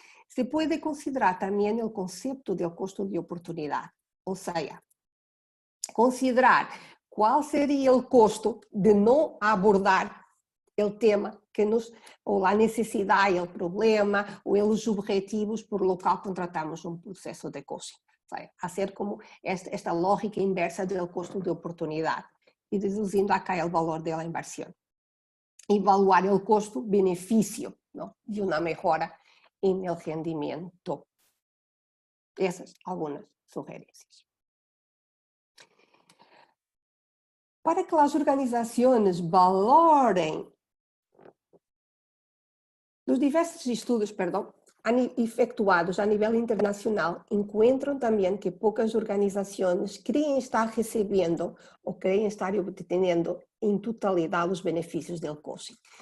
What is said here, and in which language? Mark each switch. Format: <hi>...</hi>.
<pt>Se pode considerar também o conceito do custo de oportunidade, ou seja, considerar qual seria o custo de não abordar o tema que ou a necessidade, o problema, ou os objetivos por lo qual contratamos um processo de coaching. Ou seja, fazer como esta lógica inversa do custo de oportunidade e deduzindo acá o valor da inversão. Evaluar o custo-benefício de uma melhora</pt> <es>en el rendimiento. Esas algunas sugerencias. Para que las organizaciones valoren los diversos</es> <pt>estudos, efectuados a nível internacional, encontram também que poucas organizações creem estar recebendo ou creem estar obtendo em totalidade os benefícios do coaching.</pt>